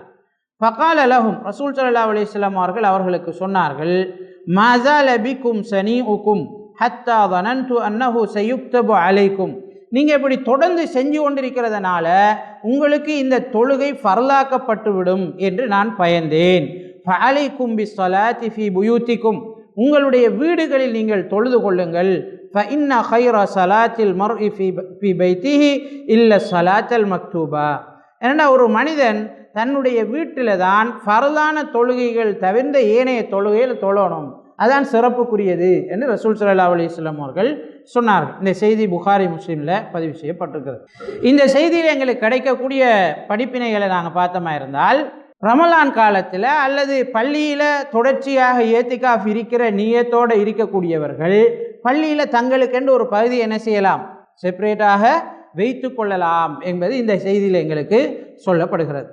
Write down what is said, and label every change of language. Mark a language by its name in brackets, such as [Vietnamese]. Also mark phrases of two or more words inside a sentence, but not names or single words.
[Arabic] فقال لهم, [Tamil] ரசூல் [Arabic] صلى الله عليه وسلم [Tamil] அவர்களுக்கு சொன்னார்கள், [Arabic] ما زال بكم صنيعكم حتى ظننت أنه سيكتب عليكم, [Tamil] நீங்கள் இப்படி தொடர்ந்து செஞ்சு கொண்டிருக்கிறதுனால உங்களுக்கு இந்த தொழுகை ஃபர்லாக்கப்பட்டுவிடும் என்று நான் பயந்தேன். [Arabic] فعليكم بالصلاة في بيوتكم, [Tamil] உங்களுடைய வீடுகளில் நீங்கள் தொழுது கொள்ளுங்கள். [Arabic] فإن خير صلاة المرء في بيته إلا الصلاة المكتوبة. [Tamil] ஏன்னா ஒரு மனிதன் தன்னுடைய வீட்டில் தான் ஃபர்லான தொழுகைகள் தவிர்ந்த ஏனைய தொழுகையில் தொழணும், அதான் சிறப்புக்குரியது என்று ரசூல் [Arabic] صلى الله عليه وسلم [Tamil] அவர்கள் சொன்னார்கள். இந்த செய்தி புகாரி முஸ்லிமில் பதிவு செய்யப்பட்டிருக்கிறது. இந்த செய்தியில் எங்களுக்கு கிடைக்கக்கூடிய படிப்பினைகளை நாங்கள் பார்த்தோமா இருந்தால், ரமலான் காலத்தில் அல்லது பள்ளியில் தொடர்ச்சியாக ஏத்திகாஃப் இருக்கிற நியத்தோடு இருக்கக்கூடியவர்கள் பள்ளியில் தங்களுக்கென்று ஒரு பகுதி என்ன செய்யலாம், செப்பரேட்டாக வைத்து கொள்ளலாம் என்பது இந்த செய்தியில் எங்களுக்கு சொல்லப்படுகிறது.